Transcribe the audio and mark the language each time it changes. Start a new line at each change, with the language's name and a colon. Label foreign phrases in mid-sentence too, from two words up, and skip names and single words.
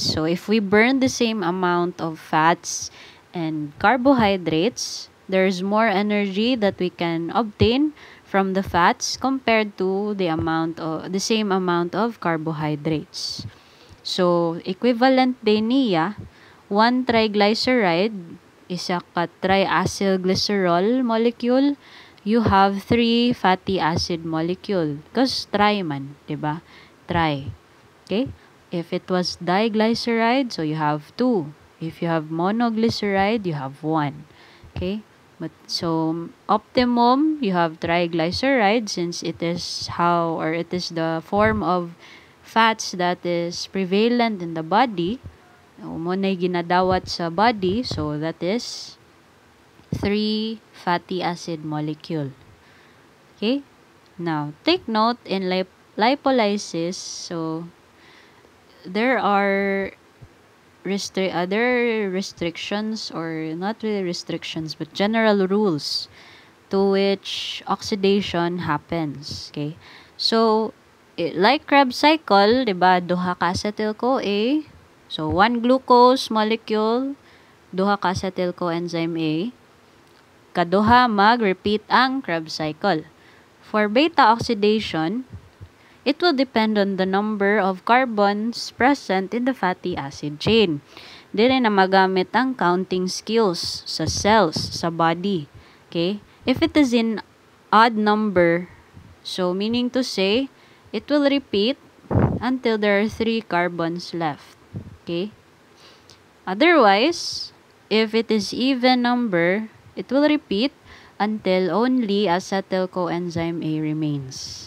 English: So if we burn the same amount of fats and carbohydrates, there's more energy that we can obtain from the fats compared to the same amount of carbohydrates. So equivalent
Hiligaynon: din niya,
English: one triglyceride
Hiligaynon: isa ka
English: triacylglycerol molecule, you have 3 fatty acid molecule. Because tri man, diba? Tri. Okay? If it was diglyceride, so you have 2. If you have monoglyceride, you have 1. Okay? But so optimum, you have triglyceride since it is the form of fats that is prevalent in the body.
Hiligaynon: Umunay ginadawat sa
English: body, so that is 3 fatty acid molecule. Okay? Now, take note in lipolysis, so there are other restrictions, or not really restrictions, but general rules to which oxidation happens. Okay? So, like Krebs cycle,
Hiligaynon: diba, duha ka acetyl-CoA.
English: So, 1 glucose molecule,
Hiligaynon: duha ka
English: acetyl coenzyme A.
Hiligaynon: Kaduha mag-repeat ang Krebs cycle.
English: For beta oxidation, it will depend on the number of carbons present in the fatty acid chain.
Hiligaynon: Dire na magamit ang
English: counting skills
Hiligaynon: sa cells, sa body.
English: Okay? If it is in odd number, so meaning to say, it will repeat until there are 3 carbons left. Okay? Otherwise, if it is even number, it will repeat until only acetyl coenzyme A remains.